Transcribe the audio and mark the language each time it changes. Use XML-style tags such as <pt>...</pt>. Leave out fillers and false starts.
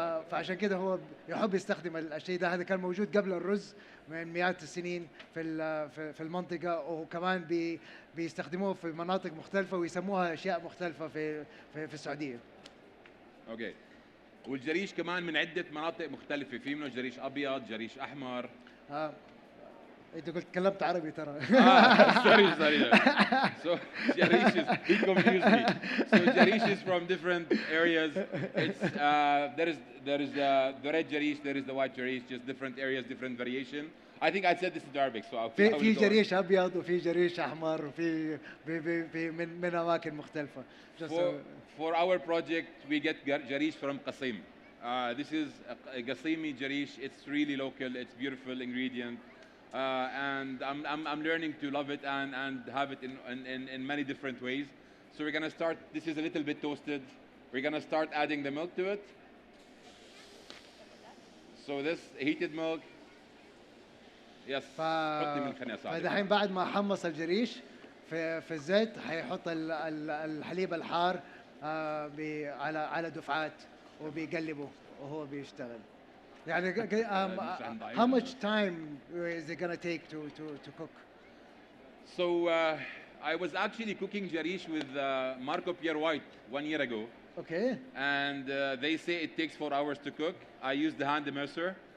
<ar>فعشان كده هو يحب يستخدم الشيء ده. هذا كان موجود قبل الرز من مئات السنين في المنطقة، وكمان بيستخدموه في مناطق مختلفة ويسموها أشياء مختلفة في السعودية. اوكي. والجريش كمان من عدة مناطق مختلفة، في منه جريش أبيض، جريش أحمر. آه. انت قلت تكلمت عربي ترى.</ar> <en>Sorry. So Jarish is, he confused me. So Jarish is from different areas. It's there is the red Jarish, there is the white Jarish, just different areas, different variation. I think I said this in Arabic, so I will</en> <ar>في</ar> <en>go on.</en> <ar>جريش ابيض وفي جريش احمر وفي من اماكن مختلفة.</ar> <en>For our project, we get Jarish from Qasim. This is a Qasimi Jarish. It's really local. It's beautiful ingredient. And I'm learning to love it and have it in many different ways. So we're gonna start. This is a little bit toasted. We're gonna start adding the milk to it. So this heated milk. Yes.</en> <ar>حطي من خليني أساعدك. فدحين بعد ما حمص الجريش في الزيت حيحط الحليب الحار على دفعات وبيقلبه وهو بيشتغل.</ar> <en>يعني how much time is it gonna take to cook? So I was actually cooking jarish with Marco Pierre White 1 year ago, Okay. and they say it takes 4 hours to cook. I used the hand immerser.</en>